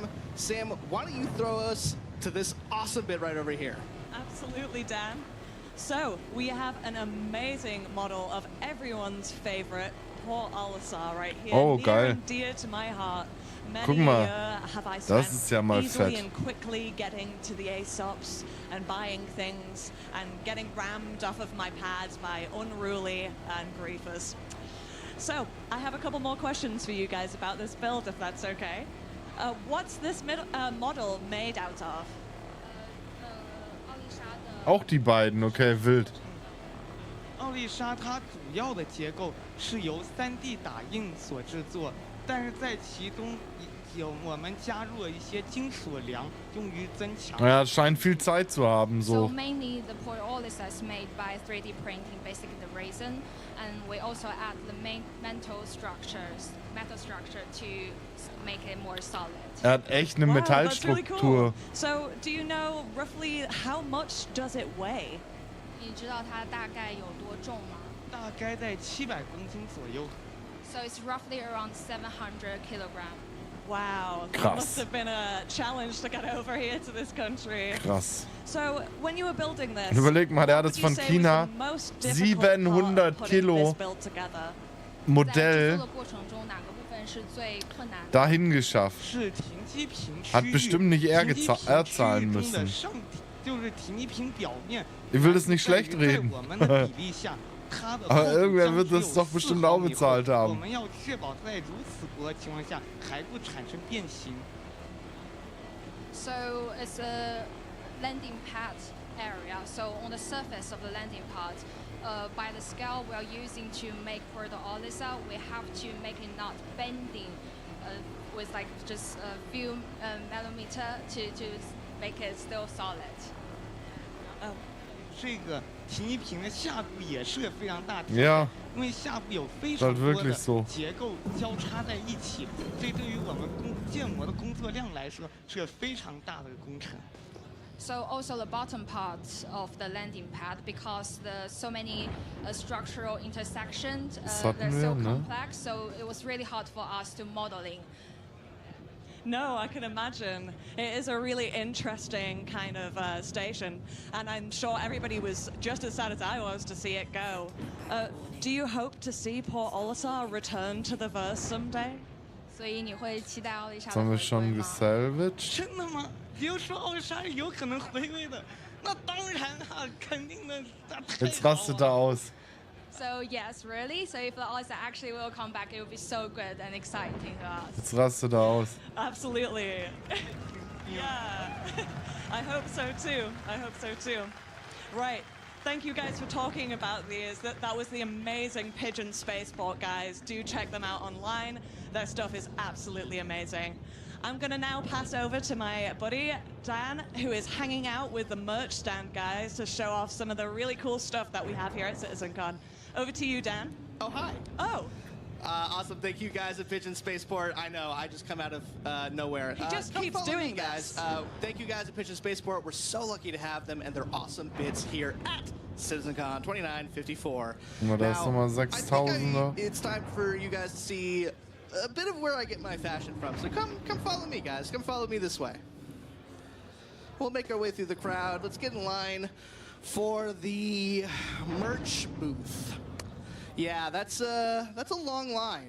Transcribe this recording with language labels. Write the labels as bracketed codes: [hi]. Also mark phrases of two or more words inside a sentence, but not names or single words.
[en] Sam, why don't you throw us to this awesome bit right over here? Absolutely, Dan. So we have an amazing model of everyone's favorite Port Olisar right here. Oh, near [de] geil. [en] and dear to my heart. [de] Guck [en] Many a [de] mal, [en] year have I [de] das [en] spent [de] ist ja mal [en] easily [de] fett. [en] and quickly getting to the ASOPs and buying things and getting rammed off of my pads by unruly and griefers. So I have a couple more questions for you guys about this build, if that's okay. What's this model made out of? [de] Auch die beiden, okay, wild. [zh] 奥丽莎它主要的结构是由3D 打印所制作，但是在其中我们加入了一些金属梁，用于增强。 [de] Ja, es scheint viel Zeit zu haben, [en] So so. mainly the Port Olisar is made by 3D printing, basically the resin, and we also add the main metal structure to make it more solid. [de] Hat echt eine [en] Wow, that's really [de] Metallstruktur. [en] cool. So do you know roughly how much does it weigh? [zh] 你知道它大概有多重吗？大概在700公斤左右。 [en] So it's roughly around 700 kilograms. Wow, that [de] Krass. [en] must have been a challenge to get over here to this country. [de] Krass. [en] So when you were building this, [de] Überleg mal, der hat [en] what [de] es [en] would you [de] von [en] say [de] China [en] was the most difficult part [de] 700 [en] putting [de] Kilo [en] this build together? [zh] 在制作 [de] Modell [zh] 的过程中，哪个部分是最困难的？ [de] dahin geschafft. [zh] 是停机坪区域。 [de] Hat bestimmt nicht er [zh] 停机坪区域 [de] zahlen [zh] 中的 [de] müssen. [zh] 上体就是停机坪表面。 [de] Ich will das nicht [zh] 在于 [de] schlecht [zh] 在 [de] reden. [zh] 我们的比例下，它的 [de] Aber [zh] 厚度 [de] irgendwer [zh] 将 [de] wird [zh] 只有 [de] das doch [zh] 4 [de] bestimmt [zh] 毫 [de] auch [zh] 米厚 [de] bezahlt [zh] 我 [de] haben. [zh] 们要确保在如此薄的情况下，还不产生变形。 [en] So it's a landing pad area. So on the surface of the landing pad, by the scale we are using to make for the Olisar, we have to make it not bending with like just a few millimeter to make it still solid. [zh] 这个停机坪的下部也是个非常大的 [de] Ja. [zh] 因为下部有非 [de] Das [zh] 常 [de] ist [zh] 多 [de] wirklich [zh] 的 [de] so. [zh] 结构交叉在一起，这对于我们建模的工作量来说是个非常大的工程。 [en] So also the bottom part of the landing pad, because there's so many structural intersections, [de] Das hatten [en] they're [de] wir, [en] so [de] ne? [en] complex. So it was really hard for us to modeling. No, I can imagine. It is a really interesting kind of station, and I'm sure everybody was just as sad as I was to see it go. Do you hope to see Port Olisar return to the verse someday? [zh] 所以你会期待奥丽莎 [de] Jetzt [zh] 的 [de] haben [zh] 回 [de] wir [zh] 归 [de] schon [zh] 吗？ [de] gesalvaged. [zh] 真的吗？比如说奥丽莎是有可能回归的，那当然啊，肯定的。 [de] Jetzt rastet er aus. [en] So yes, really. So if the Olisar actually will come back, it will be so good and exciting to us. [de] Jetzt rastet er aus. [en] Absolutely. Yeah. I hope so too. I hope so too. Right. Thank you guys for talking about these. That was the amazing Pigeon Spaceport, guys. Do check them out online. Their stuff is absolutely amazing. I'm going to now pass over to my buddy, Dan, who is hanging out with the merch stand guys to show off some of the really cool stuff that we have here at CitizenCon. Over to you, Dan. Oh, hi. Oh. Awesome. Thank you guys at Pigeon Spaceport. I know, I just come out of nowhere. He just come keeps follow doing me, guys. this. Thank you guys at Pigeon Spaceport. We're so lucky to have them, and they're awesome bits here at CitizenCon 2954. [de] Guck mal, da ist nochmal [en] I think [de] 6000er. [en] it's time for you guys to see a bit of where I get my fashion from. So come follow me, guys. Come follow me this way. We'll make our way through the crowd. Let's get in line for the merch booth. Yeah, that's a long line.